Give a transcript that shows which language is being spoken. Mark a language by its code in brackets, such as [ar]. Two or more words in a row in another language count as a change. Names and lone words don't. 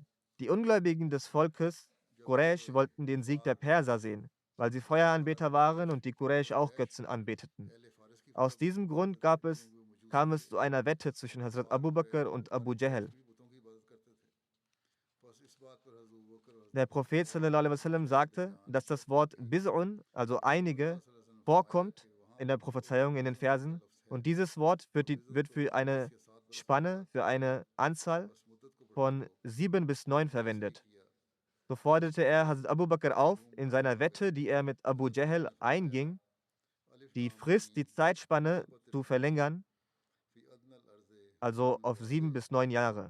[de] Die Ungläubigen des Volkes Quraysh wollten den Sieg der Perser sehen, weil sie Feueranbeter waren und die Quraysh auch Götzen anbeteten. Aus diesem Grund kam es zu einer Wette zwischen Hazrat Abu Bakr und Abu Jahl. Der Prophet [ar] صلى الله عليه وسلم [de] sagte, dass das Wort Biz'un, also einige, vorkommt in der Prophezeiung in den Versen. Und dieses Wort wird für eine Spanne, für eine Anzahl von 7 bis 9 verwendet. So forderte er Hazrat Abu Bakr auf, in seiner Wette, die er mit Abu Jahl einging, die Frist, die Zeitspanne zu verlängern, also auf 7 bis 9 Jahre.